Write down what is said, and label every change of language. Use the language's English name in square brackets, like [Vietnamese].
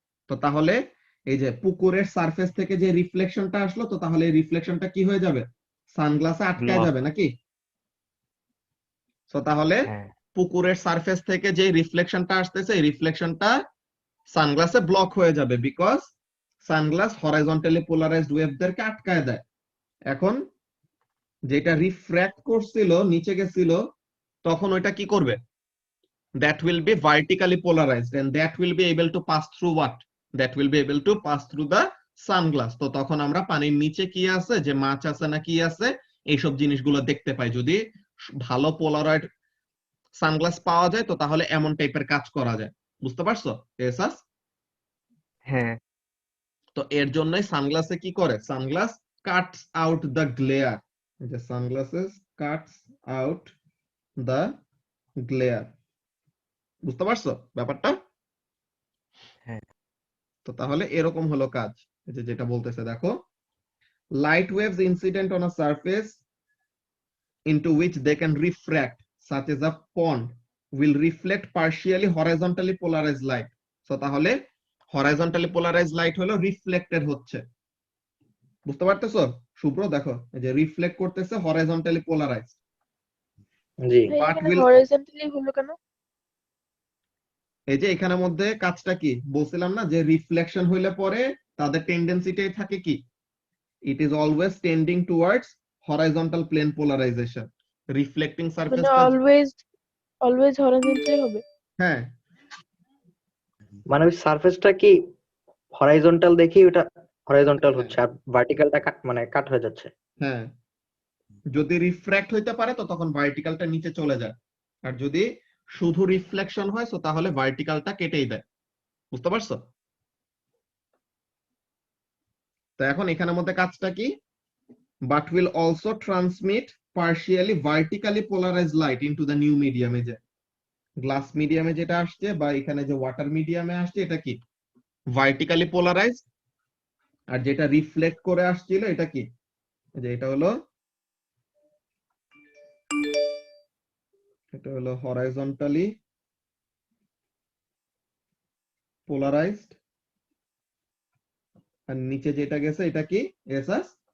[Bangla] তো তাহলে এই যে পুকুরের সারফেস থেকে যে রিফ্লেকশনটা আসলো, তো তাহলে এই রিফ্লেকশনটা কি হয়ে যাবে, সানগ্লাসে আটকায় ব্লক। যাবে নাকি? তো তাহলে হ্যাঁ পুকুরের সারফেস থেকে যে রিফ্লেকশনটা আসতেছে এই রিফ্লেকশনটা সানগ্লাসে ব্লক হয়ে যাবে, বিকজ সানগ্লাস হরাইজন্টালি পোলারাইজড ওয়েভদেরকে আটকায় দেয়। এখন যেটা রিফ্র্যাক্ট করছিল নিচে গেছিল, তখন ওইটা কি করবে, [English] that will be vertically polarized and that will be able to pass through what, that will be able to pass through the sunglass। [Bangla] তো তখন আমরা পানির নিচে কি আছে, যে মাছ আছে না কি আছে, এইসব জিনিসগুলো দেখতে পাই। যদি ভালো পোলারয়েড সানগ্লাস পাওয়া যায় তো তাহলে এমন টাইপের কাজ করা যায়, বুঝতে পারছো এসাস? হ্যাঁ তো এর জন্যই সানগ্লাসে কি করে, sunglass Katz out the glare, যে sunglasses Katz out the glare, বুঝতে পারছো ব্যাপারটা? হ্যাঁ তো তাহলে এরকম হলো কাজ, এই যে যেটা বলতেছে দেখো, [English] light waves incident on a surface into which they can refract such as a pond will reflect partially horizontally polarized light। [Bangla] তো তাহলে [English] horizontally polarized light [Bangla] হলো রিফ্লেক্টেড হচ্ছে, বুঝতে পারতেছো শুভ্র? দেখো এই যে রিফ্লেক্ট করতেছে হরাইজন্টালি পোলারাইজড, জি। ভাই বাট এখানে উইল, হরিজন্টালি হলো কেন? এই যে এখানের মধ্যে কাজটা কি বলছিলাম না, যে রিফ্লেকশন হইলে পরে তাদের টেন্ডেন্সিটাই থাকে কি, [English] it is always tending towards horizontal plane polarization, reflecting [Bangla] মানে surface টা, অলওয়েজ হরিজন্টালি হবে? হ্যাঁ মানে ওই সারফেসটা কি হরাইজন্টাল দেখি ওটা হরাইজন্টাল হ্যাঁ হচ্ছে আর ভার্টিক্যালটা মানে কাট হয়ে যাচ্ছে। হ্যাঁ, যদি রিফ্র্যাক্ট হইতে পারে তো তখন ভার্টিক্যালটা নিচে চলে যায়, আর যদি শুধু রিফ্লেকশন হয় তো তাহলে ভার্টিক্যালটা কেটেই দেয়, বুঝতে পারছো? তো এখন এখানের মধ্যে কাজটা কি, [English] but will also transmit partially vertically polarized light into the new medium। [Bangla] যে গ্লাস মিডিয়ামে যেটা আসছে বা এখানে যে ওয়াটার মিডিয়ামে আসছে এটা কি ভার্টিক্যালি পোলারাইজড, আর যেটা রিফ্লেক্ট করে আসছিল এটা কি, যে এটা হলো হরাইজন্টালি পোলারাইজড, আর নিচে যেটা গেছে এটা কি এসাস,